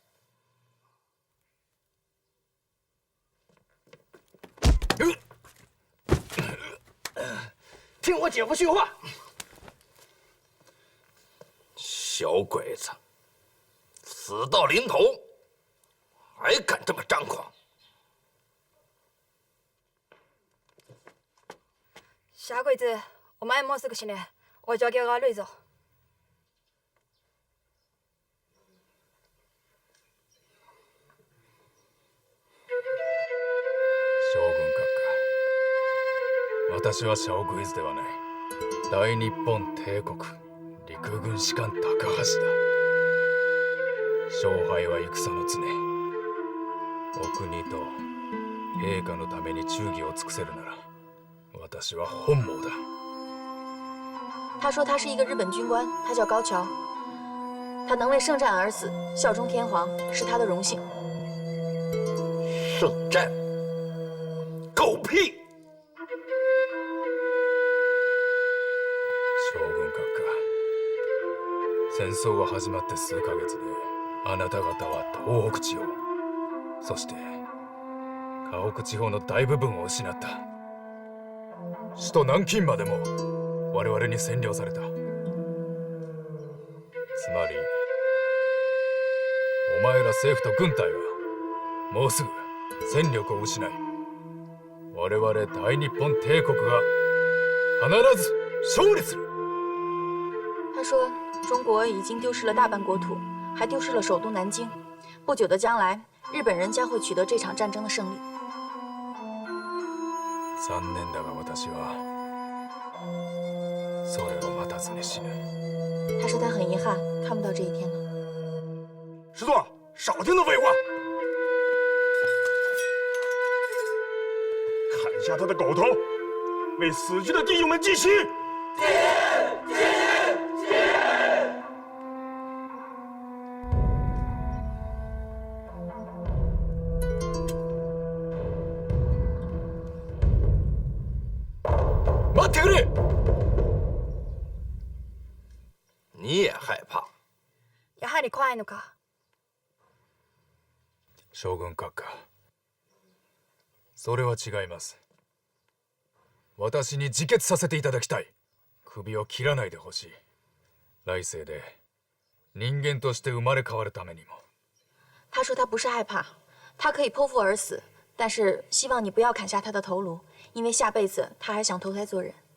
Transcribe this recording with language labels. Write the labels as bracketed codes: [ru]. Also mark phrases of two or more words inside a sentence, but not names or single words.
[zh] 听我姐夫训话。小鬼子，死到临头，还敢这么张狂！小鬼子， [ja] お前もうすぐ死ぬ。お状況が悪いぞ。将軍閣下、私は小鬼子ではない。大日本帝国陸軍士官高橋だ。勝敗は戦の常。お国と陛下のために忠義を尽くせるなら、私は本望だ。 [zh] 他说他是一个日本军官，他叫高桥，他能为圣战而死，效忠天皇是他的荣幸。圣战？狗屁！ [ja] 将軍閣下、戦争が始まって数ヶ月で、あなた方は東北地方、そして河北地方の大部分を失った。首都南京までも我々に占領された。つまりお前ら政府と軍隊はもうすぐ戦力を失い、我々大日本帝国が必ず勝利する。 [zh] 他说，中国已经丢失了大半国土，还丢失了首都南京。不久的将来，日本人将会取得这场战争的胜利。 [ja] 残念だが私はそれを待たずに死ぬ。 [zh] 他说他很遗憾看不到这一天了。师座，少听他废话！砍下他的狗头，为死去的弟兄们祭旗！ [ja] 待ってくれ！ [zh] 你也害怕？ [ja] やはり怖いのか。将軍閣下、それは違います。私に自決させていただきたい。首を切らないでほしい。来世で人間として生まれ変わるためにも。 [zh] 他说他不是害怕，他可以剖腹而死，但是希望你不要砍下他的头颅，因为下辈子他还想投胎做人。